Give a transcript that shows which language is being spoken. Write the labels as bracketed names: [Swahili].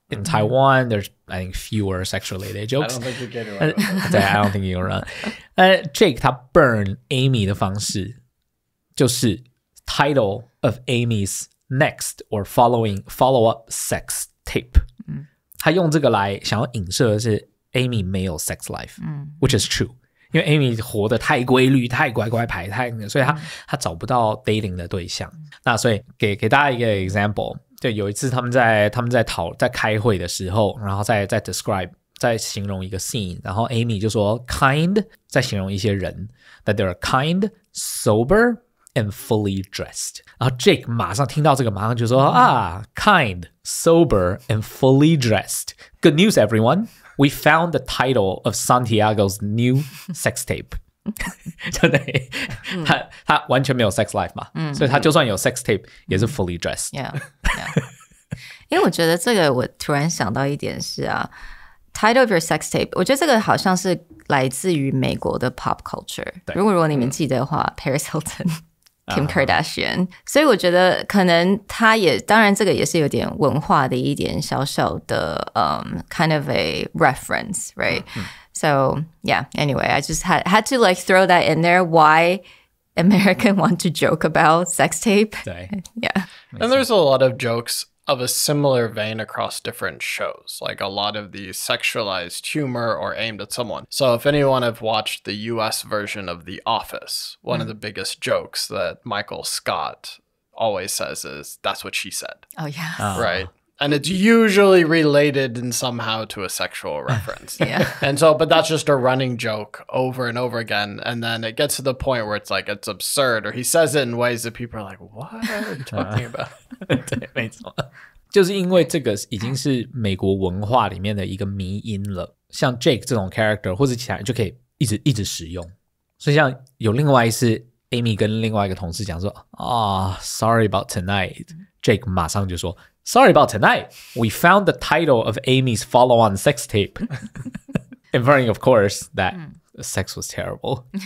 [English] In Taiwan, there's, I think, fewer sex-related jokes. I don't think you get it right. I don't think you're right. Jake 他 burn Amy [Chinese] 的方式就是 [English] title of Amy's next or follow-up sex tape. [Chinese] 他用这个来想要影射的是 Amy 没有 sex life, [English] which is true. [Chinese] 因为 Amy 活得太规律、太乖乖牌，所以他找不到 dating 的对象。那所以给大家一个 example， 就有一次他们在开会的时候，然后在 describe 在形容一个 scene， 然后 Amy 就说 kind 在形容一些人 [English] that they're kind, sober and fully dressed. [Chinese] 然后 Jake 马上听到这个，马上就说 [English] kind, sober and fully dressed. Good news, everyone. We found the title of Santiago's new sex tape. [Chinese] 对不对？他完全没有 sex life 嘛，所以他就算有 sex tape 也是 fully dressed. [English] Yeah. [Chinese] 因为我觉得这个我突然想到一点是 [English] title of your sex tape， [Chinese] 我觉得这个好像是来自于美国的 pop culture。如果你们记得的话，Paris Hilton。Kim Kardashian， 所以我觉得可能他也当然这个也是有点文化的一点小小的 [English] kind of a reference, right? So yeah, anyway, I just had to like throw that in there. Why American want to joke about sex tape? Yeah. And there's a lot of jokes of a similar vein across different shows, like a lot of the sexualized humor or aimed at someone. So if anyone have watched the US version of The Office, one of the biggest jokes that Michael Scott always says is, that's what she said. Oh, yeah. Right. And it's usually related in somehow to a sexual reference. And so, but that's just a running joke over and over again. And then it gets to the point where it's like, it's absurd, or he says it in ways that people are like, what are you talking about? [Chinese] 对，没错。就是因为这个已经是美国文化里面的一个迷因了，像 Jake 这种 character 或者其他人就可以一直使用。所以像有另外一次 Amy 跟另外一个同事讲说 [English] sorry about tonight， Jake [Chinese] 马上就说 [English] sorry about tonight, we found the title of Amy's follow-on sex tape inferring of course that sex was terrible